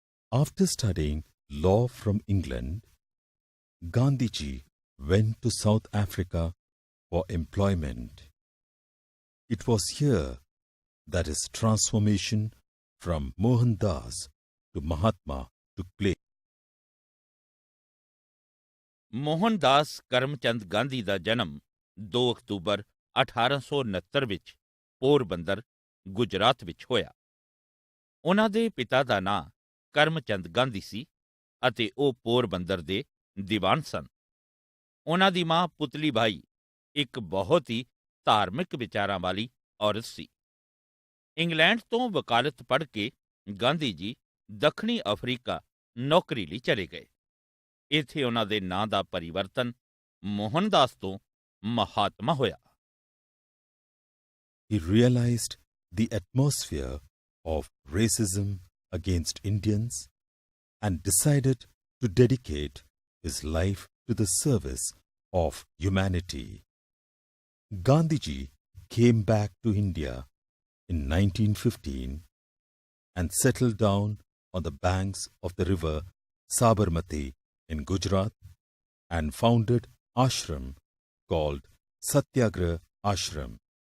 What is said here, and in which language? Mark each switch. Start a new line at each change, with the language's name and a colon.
English: After studying law from England, Gandhiji went to South Africa for employment. It was here that his transformation from Mohandas to Mahatma took place.
Punjabi: Mohandas Karamchand Gandhi ਦਾ ਜਨਮ 2 October 1869 ਵਿੱਚ ਪੋਰਬੰਦਰ, ਗੁਜਰਾਤ ਵਿੱਚ ਹੋਇਆ। ਉਹਨਾਂ ਦੇ ਪਿਤਾ ਦਾ ਨਾਂ ਕਰਮਚੰਦ ਗਾਂਧੀ ਸੀ ਅਤੇ ਉਹ ਪੋਰਬੰਦਰ ਦੇ ਦੀਵਾਨ ਸਨ। ਉਹਨਾਂ ਦੀ ਮਾਂ ਪੁਤਲੀ ਬਾਈ ਇੱਕ ਬਹੁਤ ਹੀ ਧਾਰਮਿਕ ਵਿਚਾਰਾਂ ਵਾਲੀ ਔਰਤ ਸੀ। ਇੰਗਲੈਂਡ ਤੋਂ ਵਕਾਲਤ ਪੜ੍ਹ ਕੇ ਗਾਂਧੀ ਜੀ ਦੱਖਣੀ ਅਫਰੀਕਾ ਨੌਕਰੀ ਲਈ ਚਲੇ ਗਏ। ਇੱਥੇ ਉਹਨਾਂ ਦੇ ਨਾਂ ਦਾ ਪਰਿਵਰਤਨ ਮੋਹਨਦਾਸ ਤੋਂ ਮਹਾਤਮਾ ਹੋਇਆ।
English: He realized the atmosphere of racism against Indians and decided to dedicate his life to the service of humanity. Gandhiji came back to India in 1915 and settled down on the banks of the river Sabarmati in Gujarat and founded ashram called Satyagraha Ashram.